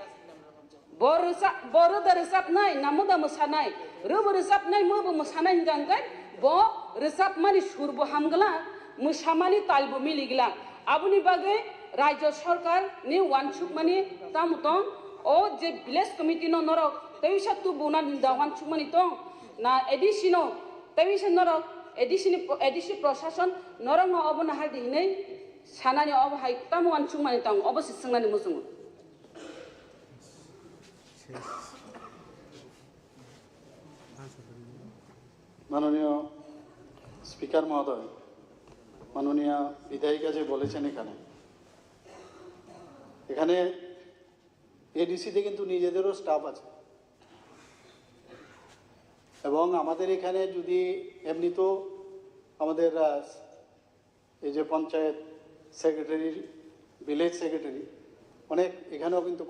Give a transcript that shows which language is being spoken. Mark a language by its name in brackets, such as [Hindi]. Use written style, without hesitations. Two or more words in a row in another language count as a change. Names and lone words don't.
[Bodo] बर रोजाबनाय नामदा मोसानाय रोबो रोजाबनाय मोबो मोसानाय हिंगांगाय ब रोजाब मानि सुरबो हामगला मोसामानि तालबो मिलिगला आबुनि बागै राज्य सरकार नि वानसुक मानि तामुतं ओ जे विलेज कमिटी न नरक तैसा तु बुना दिंदा वानसुक मानि तं ना एडिसिनो तैसा नरक एडिसि प्रशासन नरक न अबना हाल दिनै सानानि अब हाय ताम वानसुक मानि तं अबसि संनानि मुसुङ [Bangla] মাননীয় স্পিকার মহোদয় মাননীয় বিধায়িকা যে বলেছেন এখানে এডিসিতে কিন্তু নিজেদেরও স্টাফ আছে এবং আমাদের এখানে যদি এমনি তো আমাদের এই যে পঞ্চায়েত [English] secretary village secretary [Bangla] অনেক এখানেও কিন্তু